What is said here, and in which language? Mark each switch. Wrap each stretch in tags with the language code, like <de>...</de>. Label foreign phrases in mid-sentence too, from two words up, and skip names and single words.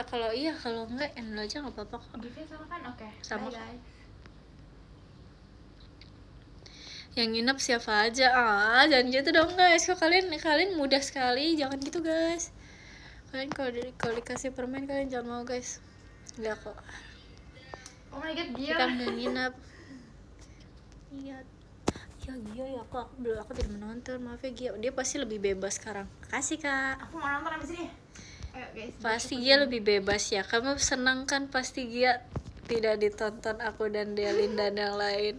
<id>Kalau enggak end aja nggak apa-apa kok. Give sama kan? Oke. Sama.</id> <en>Bye guys.</en> <id>Yang nginep siapa aja? Jangan gitu dong guys. Kok kalian mudah sekali. Jangan gitu guys. Kalian kalau dikasih permen kalian jangan mau guys. Enggak kok.</id> <en>Oh my god,</en> <id>Dia dia. kan nggak nginap. Iya. Ya Gia ya aku tidak menonton, maaf ya Gia. Dia pasti lebih bebas sekarang. Makasih Kak. Aku mau nonton abis ini. Ayo guys. Pasti Gia lebih bebas ya. Kamu senang kan pasti Gia tidak ditonton aku dan Delin dan yang lain.</id>